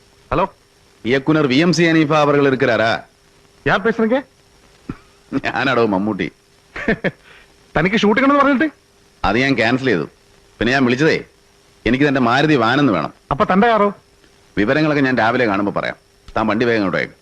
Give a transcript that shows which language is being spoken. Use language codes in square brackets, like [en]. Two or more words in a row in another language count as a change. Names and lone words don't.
[ta] ஹலோ, இயக்குனர் விஎம்சி அனீஃபா அவர்கள் இருக்கிறாரா? யார் பேசுறீங்க? [ml] ഞാനാടോ മമ്മൂട്ടി. തനിക്ക് ഷൂട്ടിംഗ് എന്ന് പറഞ്ഞിട്ട് അത് ഞാൻ ക്യാൻസൽ ചെയ്തു. പിന്നെ ഞാൻ വിളിച്ചതേ എനിക്ക് തന്റെ മാരുതി വാനെന്ന് വേണം. അപ്പൊ തന്റെ കാറോ? വിവരങ്ങളൊക്കെ ഞാൻ രാവിലെ കാണുമ്പോൾ പറയാം. താൻ വണ്ടി വേഗം ഇങ്ങോട്ട് അയക്കും.